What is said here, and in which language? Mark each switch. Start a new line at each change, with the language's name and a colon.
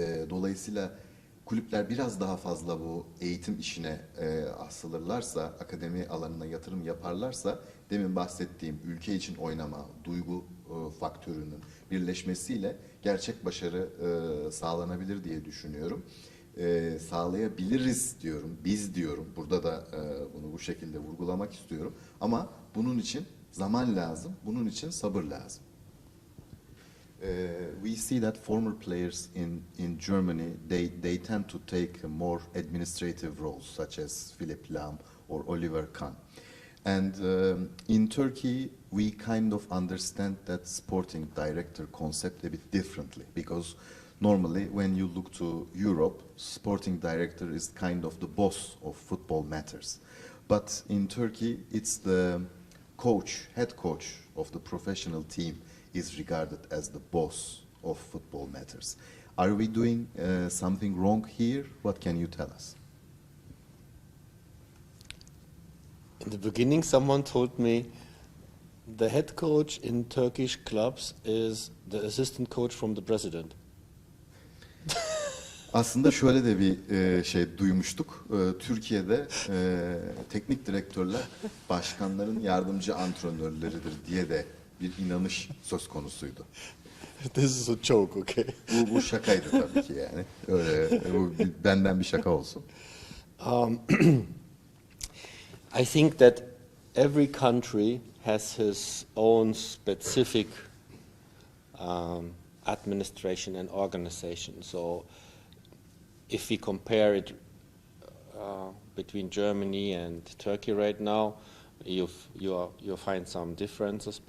Turkish: Dolayısıyla kulüpler biraz daha fazla bu eğitim işine asılırlarsa, akademi alanına yatırım yaparlarsa, demin bahsettiğim ülke için oynama, duygu faktörünün birleşmesiyle gerçek başarı sağlanabilir diye düşünüyorum. Sağlayabiliriz diyorum, biz diyorum. Burada da bunu bu şekilde vurgulamak istiyorum. Ama bunun için zaman lazım, bunun için sabır lazım.
English: We see that former players in Germany they tend to take more administrative roles, such as Philipp Lahm or Oliver Kahn. And in Turkey, we kind of understand that sporting director concept a bit differently, because normally when you look to Europe, sporting director is kind of the boss of football matters. But in Turkey, it's the coach, head coach of the professional team is regarded as the boss of football matters. Are we doing something wrong here? What can you tell us? In the beginning, someone told me the head coach in Turkish clubs is the assistant coach from the president.
Turkish: Aslında şöyle de bir şey duymuştuk. Türkiye'de teknik direktörler başkanların yardımcı antrenörleridir diye de bir inanış söz konusuydu.
English: This is a joke, okay?
Turkish: Bu şakaydı tabii ki yani. Öyle, bu benden bir şaka olsun.
English: I think that every country has his own specific administration and organization. So if we compare it between Germany and Turkey right now, you'll find some differences.